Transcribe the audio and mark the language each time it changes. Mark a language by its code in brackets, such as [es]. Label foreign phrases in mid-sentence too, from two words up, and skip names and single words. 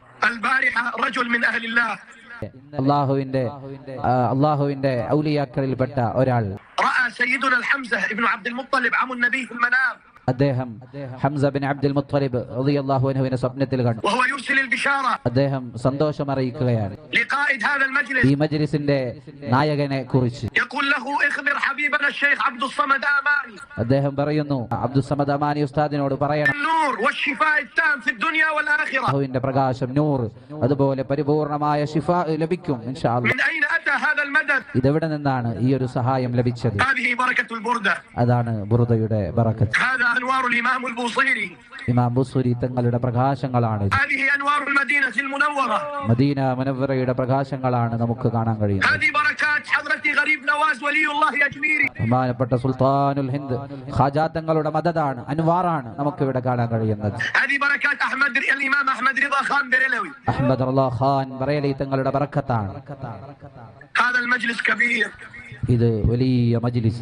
[ar] البارحة رجل من أهل الله [ml] അള്ളാഹുവിന്റെ ഔലിയാക്കളിൽപ്പെട്ട ഒരാൾ [ar] رأى سيدنا الحمزة ابن عبد المطلب عم النبي في المنام. [ml] അദ്ദേഹം ഹംസ ബിൻ അബ്ദുൽ മുത്തലിബ് [ar] رضي الله عنه [ml] സ്വപ്നത്തിൽ കണ്ടു. [ar] وهو يرسل البشارة [ml] അദ്ദേഹം സന്തോഷം അറിയിക്കുകയാണ് [ar] لقائد هذا المجلس. [ml] ഈ മജ്ലിസിന്റെ നായകനെ കുറിച്ച്. [ar] يقول له اخبر حبيبنا الشيخ عبد الصمد آماني. [ml] അദ്ദേഹം പറയുന്നു, അബ്ദുൽ സമദ് അമാനി ഉസ്താദിനോട് പറയണം, [ar] النور والشفاء التام في الدنيا والآخرة. [ml] അല്ലാഹുവിന്റെ പ്രകാശം, നൂർ, അതുപോലെ പരിപൂർണമായ ശിഫാ ലഭിക്കും [ar] إن شاء الله. من أين أتى هذا المدد؟ [ml] ഇതെവിടെ നിന്നാണ് ഈ ഒരു സഹായം ലഭിച്ചത്? [ar] هذه بركة البردة. [ml] അതാണ് ബുർദയുടെ ബറക്കത്ത്. [ar] هذا أنوار الإمام البوصيري. [ml] ഇമാം ബുസ്രി തങ്ങളുടെ പ്രകാശങ്ങളാണ്. [ar] هذه أنوار المدينة المنورة. [ml] മദീന മുനവ്വറയുടെ പ്രകാശങ്ങളാണ് നമുക്ക് കാണാൻ കഴിയുന്നത്. [ar] هذه بركات حضرة غريب نواز ولي الله أجميري. [ml] ബഹുമാനപ്പെട്ട സുൽത്താനുൽ ഹിന്ദ് ഖാജാ തങ്ങളുടെ മദദാണ്, അൻവാറാണ് നമുക്ക് ഇവിടെ കാണാൻ കഴിയുന്നത്. [ar] هذه بركات الإمام أحمد رضا خان بريلوي. [ml] അഹ്മദ് റളാ ഖാൻ ബറേലി തങ്ങളുടെ ബറക്കത്താണ്. [ar] هذا المجلس كبير. [ml] ഇത് വലിയ മജ്ലിസ്.